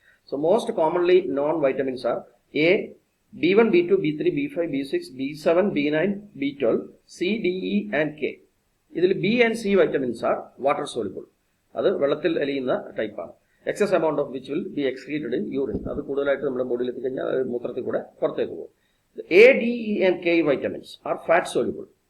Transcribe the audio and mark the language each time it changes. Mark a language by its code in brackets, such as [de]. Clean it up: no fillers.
[en] So most commonly known vitamins are A, B1, B2, B3, B5, B6, B7, B9, B12, C, D, E and K. ഇതിൽ B and C vitamins are water soluble. [ml] അത് വെള്ളത്തിൽ അലിയുന്ന ടൈപ്പാണ്. [en] Excess amount of which will be excreted in urine. [ml] അത് കൂടുതലായിട്ട് നമ്മുടെ ബോഡിയിൽ എത്തിക്കഴിഞ്ഞാൽ മൂത്രത്തിൽ കൂടെ പുറത്തേക്ക് പോകും. [en] A, D, E and K vitamins are fat soluble.